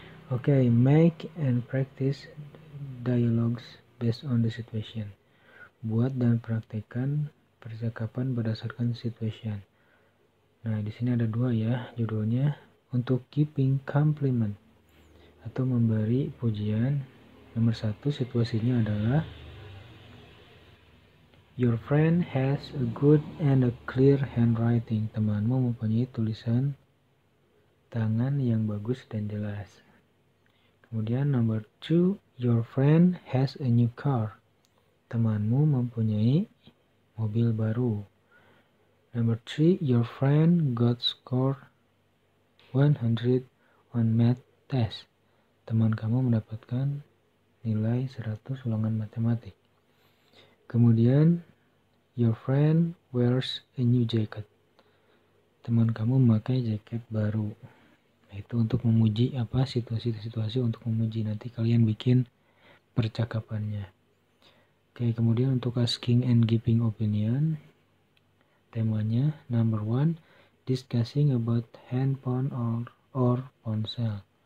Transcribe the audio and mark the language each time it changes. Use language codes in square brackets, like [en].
[en] Okay, make and practice dialogues based on the situation. [id] Buat dan praktekkan percakapan berdasarkan situation. Nah, di sini ada 2 ya judulnya. Untuk giving compliment atau memberi pujian, nomor 1 situasinya adalah [en] your friend has a good and a clear handwriting. [id] Temanmu mempunyai tulisan tangan yang bagus dan jelas. Kemudian [en] number 2, your friend has a new car. [id] Temanmu mempunyai mobil baru. [en] Number 3, your friend got score 100 on math test. [id] Teman kamu mendapatkan nilai 100 ulangan matematik. Kemudian [en] your friend wears a new jacket. [id] Teman kamu memakai jaket baru. Nah, itu untuk memuji situasi-situasi untuk memuji. Nanti kalian bikin percakapannya. Oke, kemudian untuk [en] asking and giving opinion, [id] temanya number 1, discussing about handphone or ponsel.